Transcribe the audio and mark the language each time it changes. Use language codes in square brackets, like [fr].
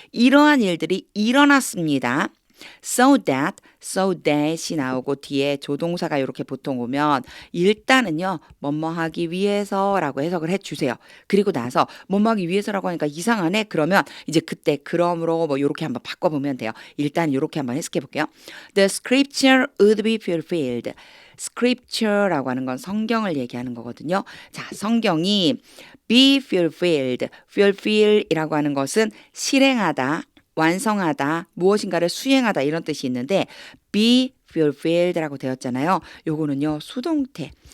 [ko] 이러한 일들이 일어났습니다. So that이 나오고 뒤에 조동사가 이렇게 보통 오면 일단은요. 뭐뭐 하기 위해서라고 해석을 해주세요. 그리고 나서 뭐뭐 하기 위해서라고 하니까 이상하네. 그러면 이제 그때 그러므로 뭐 이렇게 한번 바꿔보면 돼요. 일단 이렇게 한번 해석해 볼게요. [en] The scripture would be fulfilled. [ko] scripture라고 하는 건 성경을 얘기하는 거거든요. 자, 성경이 be fulfilled. fulfill이라고 하는 것은 실행하다. 완성하다, 무엇인가를 수행하다 이런 뜻이 있는데 be fulfilled라고 되었잖아요. 요거는요. 수동태.